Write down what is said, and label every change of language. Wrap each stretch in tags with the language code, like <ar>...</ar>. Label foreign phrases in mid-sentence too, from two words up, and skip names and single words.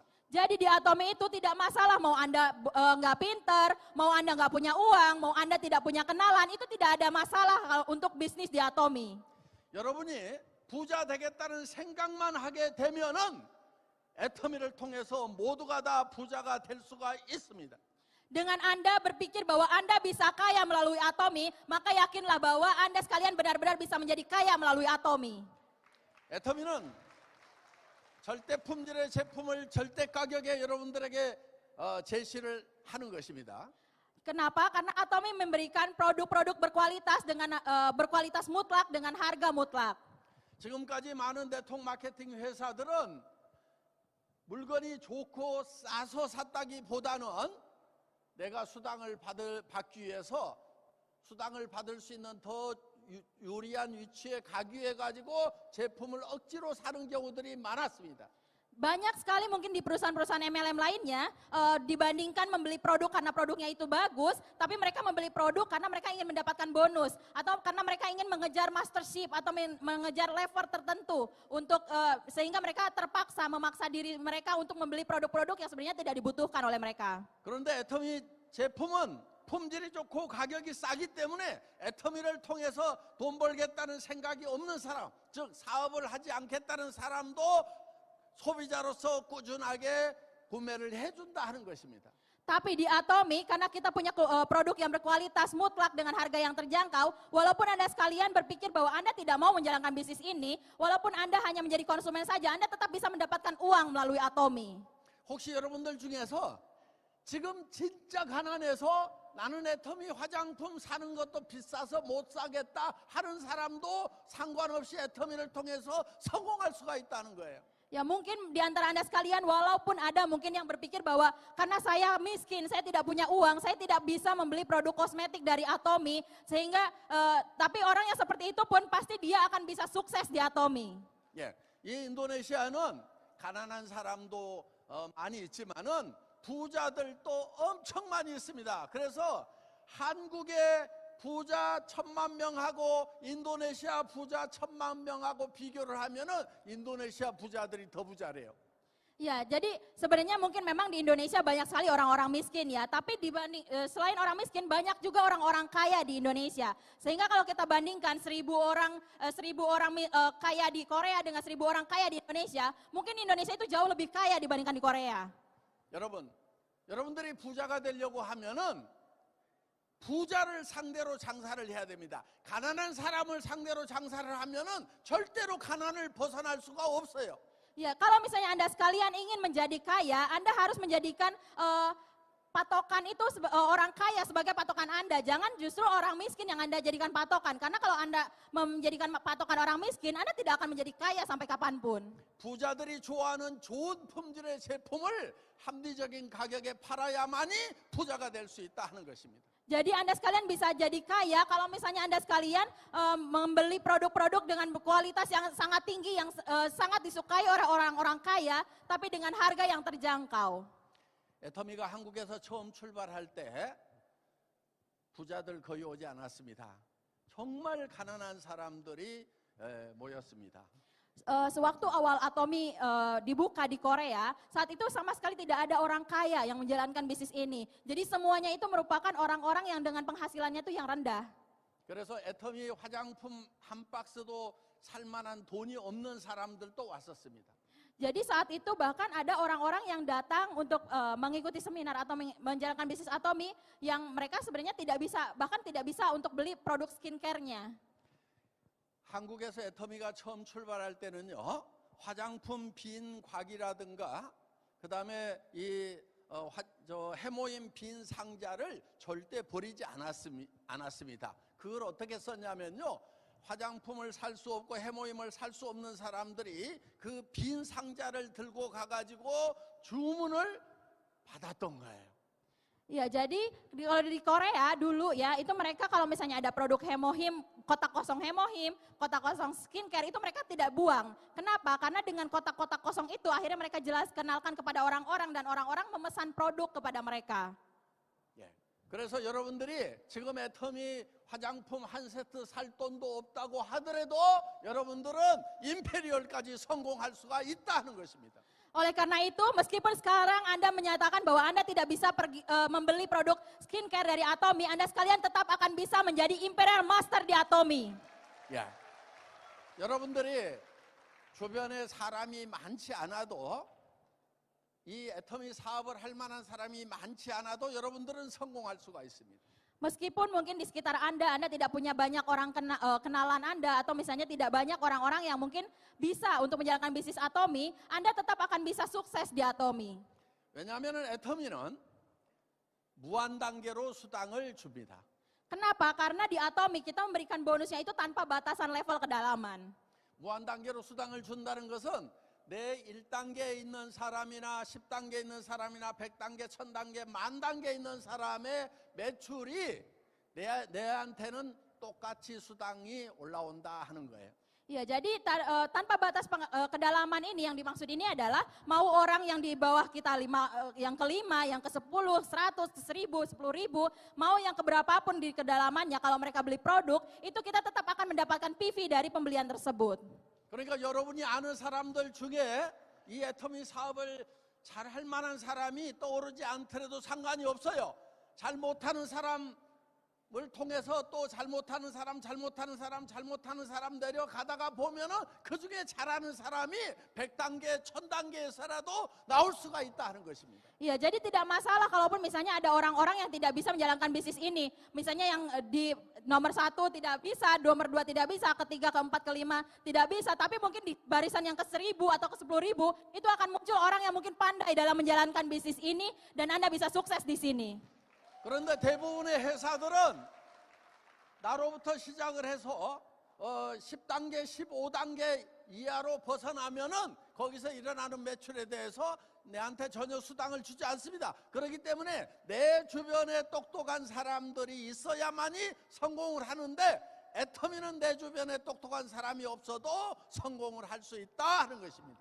<id>Jadi di Atomi itu tidak masalah mau Anda nggak pinter, mau Anda nggak punya uang, mau Anda tidak punya kenalan, itu tidak ada masalah untuk bisnis di Atomi.</id> <ko>여러분이 부자 되겠다는 생각만 하게 되면은 애터미를 통해서 모두가 다 부자가 될 수가 있습니다.</ko> <id>Dengan Anda berpikir bahwa Anda bisa kaya melalui Atomi, maka yakinlah bahwa Anda sekalian benar-benar bisa menjadi kaya melalui Atomi.</id> <ko>애터미는 절대 품질의 제품을 절대 가격에 여러분들에게 제시를 하는 것입니다.</ko> <id>Kenapa? Karena Atomi memberikan produk-produk berkualitas dengan berkualitas mutlak dengan harga mutlak.</id> <ko>지금까지 많은 네트워크 마케팅 회사들은 물건이 좋고 싸서 샀다기보다는 내가 수당을 받기 위해서 수당을 받을 수 있는 더 유리한 위치에 가기 위해 가지고 제품을 억지로 사는 경우들이 많았습니다.</ko> <id>Banyak sekali mungkin di perusahaan-perusahaan MLM lainnya dibandingkan membeli produk karena produknya itu bagus, tapi mereka membeli produk karena mereka ingin mendapatkan bonus atau karena mereka ingin mengejar mastership atau mengejar level tertentu untuk sehingga mereka terpaksa memaksa diri mereka untuk membeli produk-produk yang sebenarnya tidak dibutuhkan oleh mereka.</id> <ko>그런데 애터미 제품은 품질이 좋고 가격이 싸기 때문에 애터미를 통해서 돈 벌겠다는 생각이 없는 사람, 즉 사업을 하지 않겠다는 사람도 소비자로서 꾸준하게 구매를 해준다 하는 것입니다.</ko> <id>Tapi di Atomi, karena kita punya produk yang berkualitas mutlak dengan harga yang terjangkau, walaupun Anda sekalian berpikir bahwa Anda tidak mau menjalankan bisnis ini, walaupun Anda hanya menjadi konsumen saja, Anda tetap bisa mendapatkan uang melalui Atomi.</id> <ko>혹시 여러분들 중에서 지금 진짜 가난해서 나는 애터미 화장품 사는 것도 비싸서 못 사겠다 하는 사람도 상관없이 애터미를 통해서 성공할 수가 있다는 거예요.</ko> <id>Ya mungkin di antara Anda sekalian, walaupun ada mungkin yang berpikir bahwa karena saya miskin, saya tidak punya uang, saya tidak bisa membeli produk kosmetik dari Atomi, sehingga tapi orang yang seperti itu pun pasti dia akan bisa sukses di Atomi.</id> <ko>예, 이 인도네시아는 가난한 사람도 많이 있지만은 부자들도 엄청 많이 있습니다. 그래서 한국의 부자 1000만 명하고 인도네시아 부자 1000만 명하고 비교를 하면은 인도네시아 부자들이 더 부자래요.</ko> <id>Ya, jadi sebenarnya mungkin memang di Indonesia banyak sekali orang-orang miskin ya, tapi dibanding selain orang miskin banyak juga orang-orang kaya di Indonesia. Sehingga kalau kita bandingkan 1000 orang kaya di Korea dengan 1000 orang kaya di Indonesia, mungkin Indonesia itu jauh lebih kaya dibandingkan di Korea.</id> <ko>여러분들이 부자가 되려고 하면은 부자를 상대로 장사를 해야 됩니다. 가난한 사람을 상대로 장사를 하면은 절대로 가난을 벗어날 수가 없어요.</ko> <id>Ya, kalau misalnya Anda sekalian ingin menjadi kaya, Anda harus menjadikan patokan itu orang kaya sebagai patokan Anda. Jangan justru orang miskin yang Anda jadikan patokan. Karena kalau Anda menjadikan patokan orang miskin, Anda tidak akan menjadi kaya sampai kapanpun.</id> <ko>부자들이 좋아하는 좋은 품질의 제품을 합리적인 가격에 팔아야만이 부자가 될 수 있다 하는 것입니다.</ko> <id>Jadi Anda sekalian bisa jadi kaya kalau misalnya Anda sekalian membeli produk-produk dengan kualitas yang sangat tinggi, yang sangat disukai oleh orang-orang kaya, tapi dengan harga yang terjangkau.</id> <ko>애터미가 한국에서 처음 출발할 때 부자들 거의 오지 않았습니다. 정말 가난한 사람들이 모였습니다.</ko> <id>Sewaktu awal Atomi dibuka di Korea, saat itu sama sekali tidak ada orang kaya yang menjalankan bisnis ini. Jadi semuanya itu merupakan orang-orang yang dengan penghasilannya itu yang rendah.</id> <ko>그래서 애터미 화장품 한 박스도 살 만한 돈이 없는 사람들도 왔었습니다.</ko> <id>Jadi saat itu bahkan ada orang-orang yang datang untuk mengikuti seminar atau menjalankan bisnis Atomi yang mereka sebenarnya tidak bisa, bahkan tidak bisa untuk beli produk skincare-nya.</id> <ko>한국에서 애터미가 처음 출발할 때는요, 화장품 빈 곽이라든가 그다음에 이 해모임 빈 상자를 절대 버리지 않았습니다. 그걸 어떻게 썼냐면요, 화장품을 살 수 없고 해모임을 살 수 없는 사람들이 그 빈 상자를 들고 가가지고 주문을 받았던 거예요.</ko> <id>Ya, jadi kalau di Korea dulu ya, itu mereka kalau misalnya ada produk hemohim, kotak kosong hemohim, kotak kosong skincare, itu mereka tidak buang. Kenapa? Karena dengan kotak-kotak kosong itu akhirnya mereka kenalkan kepada orang-orang dan orang-orang memesan produk kepada mereka.</id> <ko>예. 그래서 여러분들이 지금 애터미 화장품 한 세트 살 돈도 없다고 하더라도 여러분들은 임페리얼까지 성공할 수가 있다는 것입니다.</ko> <id>Oleh karena itu, meskipun sekarang Anda menyatakan bahwa Anda tidak bisa membeli produk skincare dari Atomi, Anda sekalian tetap akan bisa menjadi Imperial Master di Atomi.</id> <ko>야, 여러분들이 주변에 사람이 많지 않아도 이 애터미 사업을 할 만한 사람이 많지 않아도 여러분들은 성공할 수가 있습니다.</ko> <id>Meskipun mungkin di sekitar Anda tidak punya banyak orang kenalan Anda, atau misalnya tidak banyak orang-orang yang mungkin bisa untuk menjalankan bisnis Atomi, Anda tetap akan bisa sukses di Atomi.</id> <ko>왜냐하면 애터미는 무한 단계로 수당을 줍니다.</ko> <id>Kenapa? Karena di Atomi kita memberikan bonusnya itu tanpa batasan level kedalaman.</id> <ko>무한 단계로 수당을 준다는 것은 내 1단계에 있는 사람이나 10단계에 있는 사람이나 100단계, 1000단계, 10,000단계에 있는 사람의 매출이 내한테는 똑같이 수당이 올라온다 하는 거예요.</ko> <id>Ya, jadi tanpa batas kedalaman ini yang dimaksud ini adalah mau orang yang di bawah kita yang kelima, yang ke-10, 100, 1000, 10.000, mau yang keberapapun di kedalamannya, kalau mereka beli produk, itu kita tetap akan mendapatkan PV dari pembelian tersebut.</id> <ko>그러니까 여러분이 아는 사람들 중에 이 애터미 사업을 잘 할 만한 사람이 떠오르지 않더라도 상관이 없어요. 잘 못하는 사람을 통해서 또 잘못하는 사람 내려가다가 보면은 그 중에 잘하는 사람이 100단계, 1000단계에서라도 나올 수가 있다 하는 것입니다.</ko> <id>Iya, jadi tidak masalah kalaupun misalnya ada orang-orang yang tidak bisa menjalankan bisnis ini. Misalnya yang di nomor 1 tidak bisa, nomor 2 tidak bisa, ketiga, keempat, kelima tidak bisa. Tapi mungkin di barisan yang ke-1000 atau ke-10.000 itu akan muncul orang yang mungkin pandai dalam menjalankan bisnis ini dan Anda bisa sukses di sini.</id> <ko>그런데 대부분의 회사들은 나로부터 시작을 해서 10단계, 15단계 이하로 벗어나면은 거기서 일어나는 매출에 대해서 내한테 전혀 수당을 주지 않습니다. 그렇기 때문에 내 주변에 똑똑한 사람들이 있어야만이 성공을 하는데 애터미는 내 주변에 똑똑한 사람이 없어도 성공을 할 수 있다 하는 것입니다.</ko>